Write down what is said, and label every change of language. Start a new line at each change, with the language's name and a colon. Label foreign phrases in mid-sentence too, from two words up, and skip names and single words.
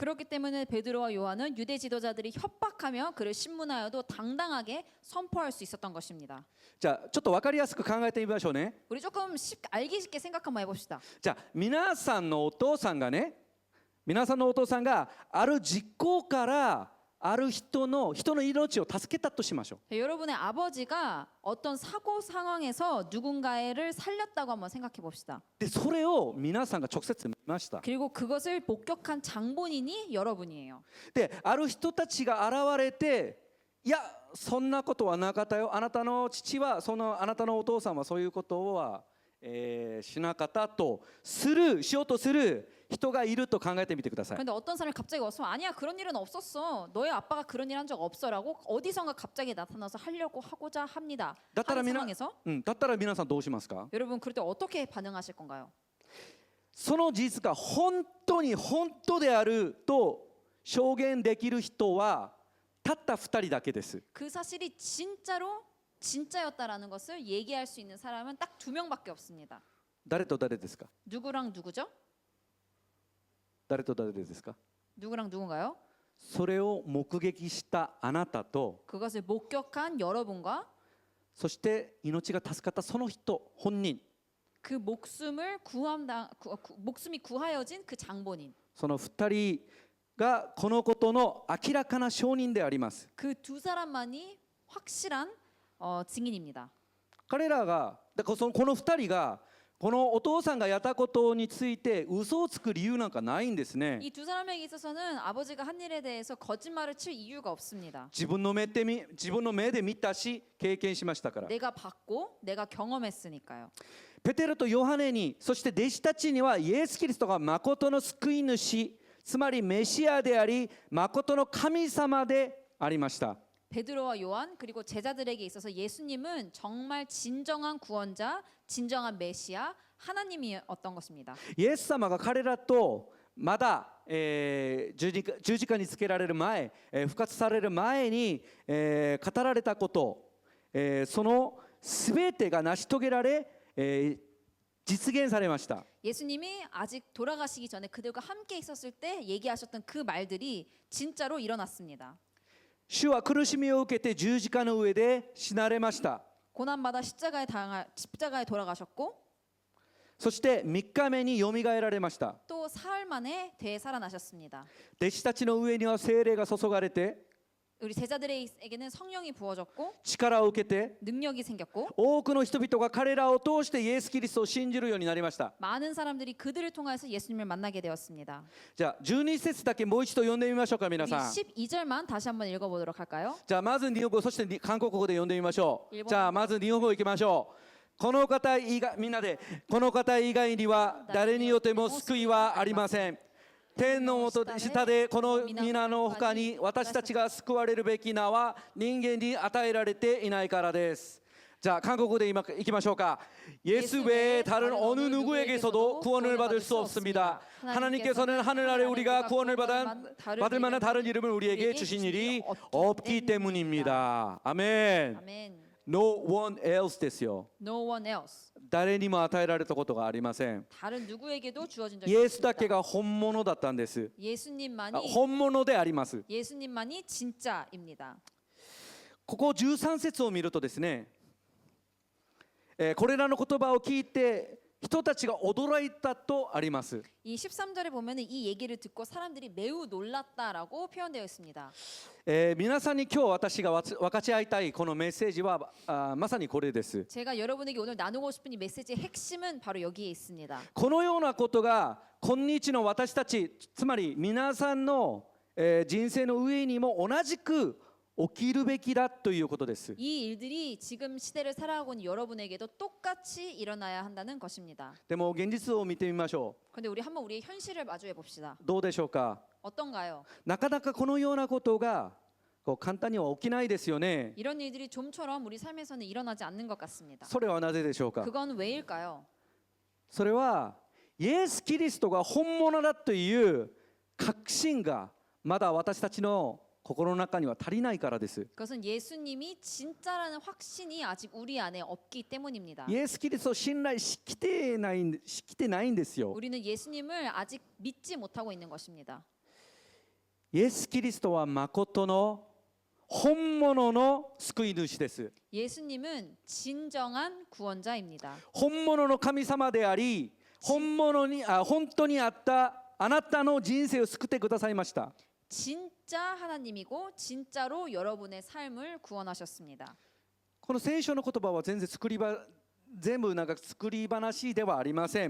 Korean: 그렇기 때문에 베드로와 요한은 유대 지도자들이 협박하며 그를 신문하여도 당당하게 선포할 수 있었던 것입니다.
Japanese: じゃあちょっと分かりやすく考えてみましょうね。
Korean: 우리 조금 알기 쉽게 생각 한번 해봅시다.
Japanese: じゃあ皆さんのお父さんがある実行からある人の命を助けたとしましょう。
Korean: 여러분의 아버지가 어떤 사고 상황에서 누군가를 살렸다고 한번 생각해 봅시다.
Japanese: でそれを皆さんが直接見ました。
Korean: 그리고 그것을 목격한 장본인이 여러분이에요.
Japanese: である人たちが現れて、いやそんなことはなかったよ、あなたの父はあなたのお父さんはそういうことは、しなかったとしようとする人がいると考えてみてください。
Korean: 그런데 어떤 사람이 갑자기 와서 아니야 그런 일은 없었어. 너의 아빠가 그런 일 한 적 없어라고 어디선가 갑자기 나타나서 하고자 합니다. 하는 상황에서
Japanese: だったら皆さんどうしますか？
Korean: 여러분 그럴 때 어떻게 반응하실 건가요?
Japanese: その事実が本当に本当であると証言できる人はたった2人だけです。
Korean: 그 사실이 진짜였다라는 것을 얘기할 수 있는 사람은 딱 2명밖에 없습니다.
Japanese: 誰と誰ですか？
Korean: 누구랑 누구죠?
Japanese: 誰と誰ですか？
Korean: 누구랑 누군가요?
Japanese: それを目撃したあなたと、
Korean: 그것을 목격한 여러분과
Japanese: そして命が助かったその人本人、
Korean: 그 목숨이 구하여진 그 장본인,
Japanese: その2人がこのことの明らかな証人であります。
Korean: 그 두 사람만이 확실한 증인입니다.
Japanese: 彼らがこの2人がこのお父さんがやったことについて嘘をつく理由なんかないんですね。
Korean: 이 두 사람에게 있어서는 아버지가 한 일에 대해서 거짓말을 칠 이유가 없습니다.
Japanese: 自分の目で見たし経験しましたから。
Korean: 내가 봤고 내가 경험했으니까요.
Japanese: ペテロとヨハネに、そして弟子たちにはイエス・キリストが誠の救い主、つまりメシアであり誠の神様でありました。
Korean: 베드로와 요한 그리고 제자들에게 있어서 예수님은 정말 진정한 구원자, 진정한 메시아, 하나님이었던 것입니다.
Japanese: イエス様が彼らとまだ、十字架につけられる前、復活される前に、語られたこと、その全てが成し遂げられ、実現されました。
Korean: 예수님이 아직 돌아가시기 전에 그들과 함께 있었을 때 얘기하셨던 그 말들이 진짜로 일어났습니다.
Japanese: 主は苦しみを受けて十字架の上で死なれました。
Korean: 고난받아 십자가에 돌아가셨고
Japanese: そして3日目によみがえられました。
Korean: 또 사흘 만에 되살아나셨습니다.
Japanese: 弟子たちの上には聖霊が注がれて、
Korean: 우리 제자들에게는 성령이 부어졌고
Japanese: 力を受けて、
Korean: 능력이 생겼고
Japanese: 多くの人々が彼らを通してイエス・キリストを信じるようになりました。
Korean: 많은 사람들이 그들을 통해서 예수님을 만나게 되었습니다.
Japanese: じゃあ12節だけもう一度読んでみましょうか、皆
Korean: 우리
Japanese: さん。
Korean: 12절만 다시 한번 읽어보도록 할까요?
Japanese: じゃあまず日本語、そして韓国語で読んでみましょう。日本語じゃあまず日本語いきましょう。この方以外、みんなで、この方以外には誰によっても救いはありません。天の下でこの皆の他に私たちが救われるべき名は人間に与えられていないからです。
Korean: 자, 한국어로 읽기마쇼까. 예수 외에 다른 어느 누구에게서도 구원을 받을 수 없습니다. 하나님께서는 하늘 아래 우리가 구원을 받을 만한 다른 이름을 우리에게 주신 일이 없기 때문입니다. 아멘.
English: No one else ですよ. No one else.
Japanese: 誰にも与えられたことがありません。
Korean: 다른 누구에게도 주어진 적이
Japanese: イエス
Korean: 없습니다.
Japanese: だけが本物だったんです。
Korean: 예수님만이
Japanese: 本物であります。
Korean: 예수님만이 진짜입니다.
Japanese: ここ13節を見るとですね、これらの言葉を聞いて人たちが驚いたとあります。
Korean: 이 13절에 보면은 이 얘기를 듣고 사람들이 매우 놀랐다라고 표현되어 있습니다.
Japanese: 皆さんに今日私が分かち合いたいこのメッセージはまさにこれです。
Korean: 제가 여러분에게 오늘 나누고 싶은 이 메시지의 핵심은 바로 여기에 있습니다.
Japanese: このようなことが今日の私たち、つまり皆さんの人生の上にも同じく起きるべきだということです。
Korean: 이 일들이 지금 시대를 살아가고 있는 여러분에게도 똑같이 일어나야 한다는 것입니다.
Japanese: でも現実を見てみましょ
Korean: 그런데 우리 한번 우리의 현실을 마주해 봅시다.
Japanese: う。どうでしょうか。
Korean: 어떤가요?
Japanese: なかなかこのようなことが簡単には起きないですよね。
Korean: 이런 일들이 좀처럼 우리 삶에서는 일어나지 않는 것 같습니다.
Japanese: それはなぜでしょうか。
Korean: 그건 왜일까요?
Japanese: それはイエス・キリストが本物だという確信がまだ私たちの心の中には足りないからです。
Korean: 그것은 예수님이 진짜라는 확신이 아직 우리 안에 없기 때문입니다.
Japanese: イエス・キリストを信頼しきてないんですよ。
Korean: 우리는 예수님을 아직 믿지 못하고 있는 것입니다.
Japanese: イエス・キリストは誠の本物の救い主です。
Korean: 예수님은 진정한 구원자입니다.
Japanese: 本物の神様であり、本当にあったあなたの人生を救ってくださいました。
Korean: 진짜 하나님이고 진짜로 여러분의 삶을 구원하셨습니다.
Japanese: この聖書の言葉は全部なんか作り話ではありません。